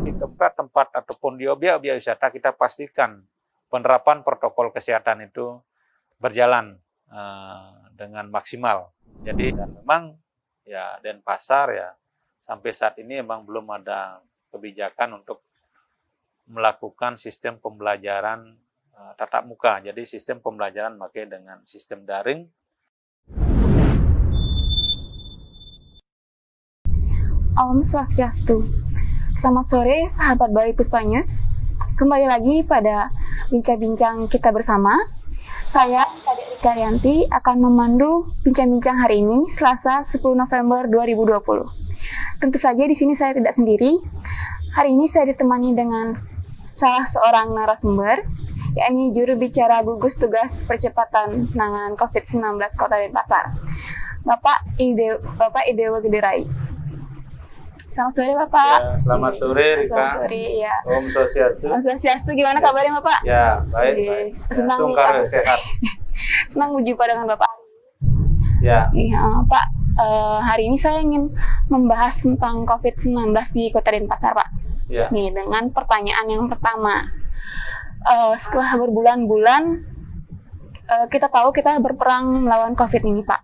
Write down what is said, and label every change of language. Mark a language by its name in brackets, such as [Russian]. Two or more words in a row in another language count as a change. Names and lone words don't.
[Indonesian] Di tempat-tempat ataupun di objek-objek wisata kita pastikan penerapan protokol kesehatan itu berjalan dengan maksimal. Jadi dan memang ya Denpasar ya sampai saat ini memang belum ada kebijakan untuk melakukan sistem pembelajaran tatap muka. Jadi sistem pembelajaran pakai dengan sistem daring. Om Swastiastu. Selamat sore sahabat Balai Puspa News. Kembali lagi pada bincang-bincang kita bersama. Saya Kadek Rika Rianti akan memandu bincang-bincang hari ini Selasa 10 November 2020. Tentu saja di sini saya tidak sendiri. Hari ini saya ditemani dengan salah seorang narasumber, yakni juru bicara gugus tugas percepatan penanganan COVID-19 Kota Denpasar, Bapak Idewo Gederai. Selamat sore Bapak. Ya, selamat sore Rika. Selamat sore ya. Om Swastiastu. Om Swastiastu, gimana kabarnya Bapak? Ya, baik. Senang Sungkar sehat. Senang berjumpa dengan Bapak. Ya. Iya, Pak. Hari ini saya ingin membahas tentang COVID-19 di Kota Denpasar, Pak. Ya. Nih, dengan pertanyaan yang pertama. Setelah berbulan-bulan, kita tahu kita berperang melawan COVID ini, Pak.